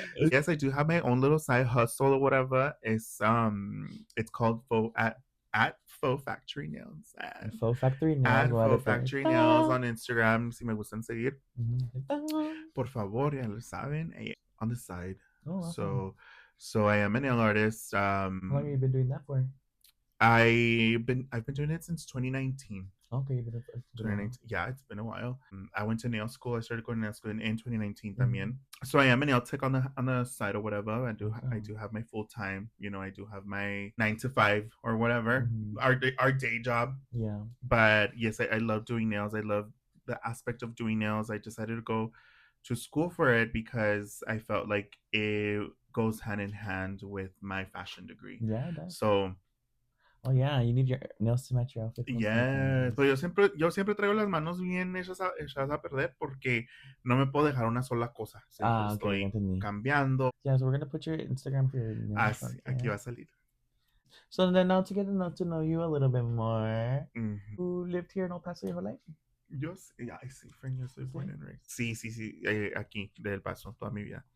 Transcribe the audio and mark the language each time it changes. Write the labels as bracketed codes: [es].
[en] Yes, I do have my own little side hustle or whatever. It's called at Faux Factory Nails. Faux Factory Nails. Faux Factory Nails on Instagram. [es] Si me gustan seguir, por favor, ya lo saben. [en] On the side. Oh, awesome. So I am a nail artist. How long have you been doing that for? I've been doing it since 2019. Okay, 2019. Yeah, it's been a while. I went to nail school. I started going to nail school in 2019 [es] también. [en] So I am a nail tech on the side or whatever. I do have my full time. You know, I do have my 9 to 5 or whatever. Our day job. Yeah. But yes, I love doing nails. I love the aspect of doing nails. I decided to go to school for it because I felt like it goes hand in hand with my fashion degree. Yeah, it does. So, oh yeah, you need your nails to match your outfit. Yes, [es] pero yo siempre traigo las manos bien hechas a perder porque no me puedo dejar una sola cosa. Siempre estoy cambiando. [en] Yeah, so we're gonna put your Instagram for your nails. [es] Aquí va a salir. [en] So then now to get to know you a little bit more, who lived here in El Paso your whole life? [es] Yo soy [en] born and raised. [es] Sí, aquí, de El Paso, toda mi vida.